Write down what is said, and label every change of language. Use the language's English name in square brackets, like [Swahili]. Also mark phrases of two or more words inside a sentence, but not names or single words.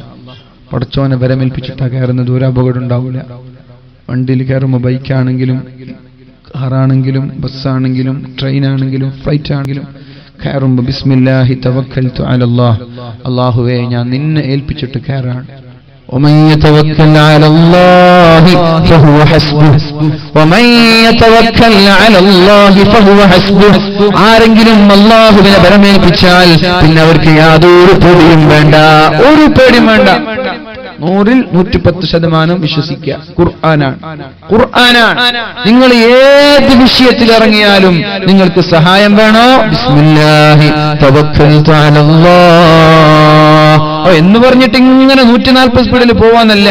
[Malayalam] പടച്ചോനെ വരമേൽപ്പിച്ചിട്ടാ കയറുന്നത്, ഒരു അപകടം ഉണ്ടാവൂല. വണ്ടിയിൽ കയറുമ്പോൾ ബൈക്കാണെങ്കിലും കാറാണെങ്കിലും ബസ്സാണെങ്കിലും ട്രെയിനാണെങ്കിലും ഫ്ലൈറ്റ് ആണെങ്കിലും കയറുമ്പോൾ [Arabic] بسم الله توكلت على الله, [Malayalam] അല്ലാഹുവേ ഞാൻ നിന്നെ ഏൽപ്പിച്ചിട്ട് കയറാണ്. [Arabic] ومن يتوكل على الله فهو حسبه ومن يتوكل على الله فهو حسبه. [Malayalam] ആരെങ്കിലും അല്ലാഹുവിനെ ബലമേൽപ്പിച്ചാൽ പിന്നെ അവർക്ക് യാതൊരു പേടിയും വേണ്ട, ഒരു പേടിയും വേണ്ട. 100ൽ 110% വിശ്വസിക്കുക. ഖുർആനാണ്. നിങ്ങൾ ഏത് വിഷയത്തിൽ ഇറങ്ങിയാലും നിങ്ങൾക്ക് സഹായം വേണോ, [Arabic] بسم الله توكلت على الله [Malayalam] എന്ന് പറഞ്ഞിട്ട് ഇങ്ങനെ 140 സ്പീഡിൽ പോവാന്നല്ല.